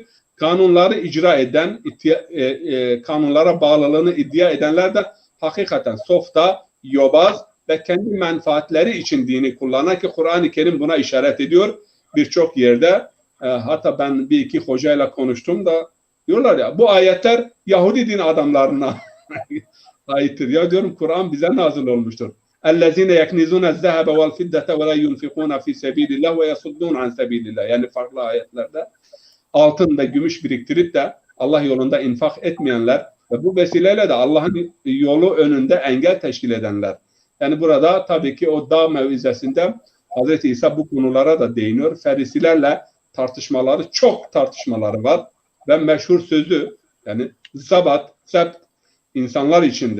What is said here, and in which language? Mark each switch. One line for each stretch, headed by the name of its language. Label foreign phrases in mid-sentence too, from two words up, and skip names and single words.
Turkish: Kanunları icra eden, kanunlara bağlılığını iddia edenler de hakikaten softa, yobaz ve kendi menfaatleri için dini kullanan, ki Kur'an-ı Kerim buna işaret ediyor birçok yerde. Hatta ben bir iki hocayla konuştum da diyorlar ya, bu ayetler Yahudi din adamlarına aittir. Ya diyorum, Kur'an bize nazil olmuştur.
Arabic: اَلَّذِينَ يَكْنِزُونَ الذَّهَبَ وَالْفِدَّةَ وَلَا يُنْفِقُونَ فِي سَب۪يلِ اللّٰهِ وَيَصُدُّونَ عَنْ سَب۪يلِ اللّٰهِ.
Turkish: Yani farklı ayetlerde altın ve gümüş biriktirip de Allah yolunda infak etmeyenler ve bu vesileyle de Allah'ın yolu önünde engel teşkil edenler. Yani burada tabii ki o dağ mevizesinde Hz. İsa bu konulara da değiniyor. Ferisilerle çok tartışmaları var ve meşhur sözü, yani sebt insanlar içindir.